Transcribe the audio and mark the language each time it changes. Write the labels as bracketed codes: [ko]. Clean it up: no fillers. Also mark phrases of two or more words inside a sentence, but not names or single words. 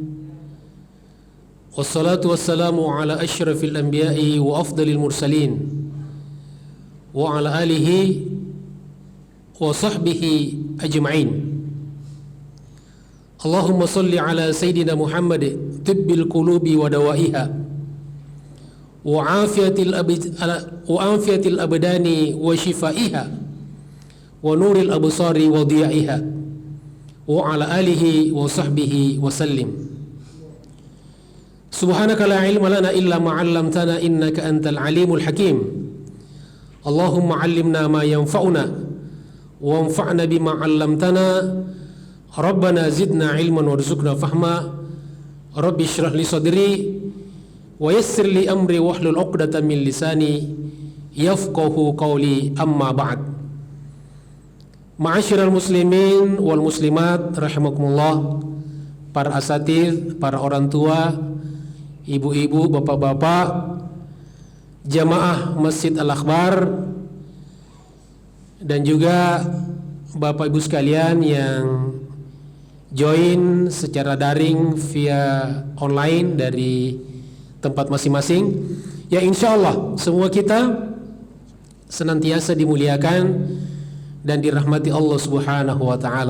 [ar] والصلاة والسلام على أشرف الأنبياء وأفضل المرسلين. وعلى آله وصحبه أجمعين. اللهم صل على سيدنا محمد طب القلوب ودوائها وعافية الأبدان وشفائها ونور الأبصار وضيائها وعلى آله وصحبه وسلم. سبحانك لا علم لنا إلا ما علمتنا إنك أنت العليم الحكيم. اللهم علمنا ما ينفعنا وانفعنا بما علمتنا. ربنا زدنا علما وارزقنا فهما. رب اشرح لي صدري ويسر لي أمري واحلل عقدة من لساني يفقه قولي أما بعد. معاشر المسلمين والمسلمات رحمكم الله, [id] para asatidz, para orang tua, ibu-ibu, bapak-bapak, jamaah Masjid Al-Akhbar, dan juga Bapak Ibu sekalian yang join secara daring [en] via online [id] dari tempat masing-masing, ya [ar] إن شاء الله [id] semua kita senantiasa dimuliakan dan dirahmati Allah [ar] سبحانه وتعالى.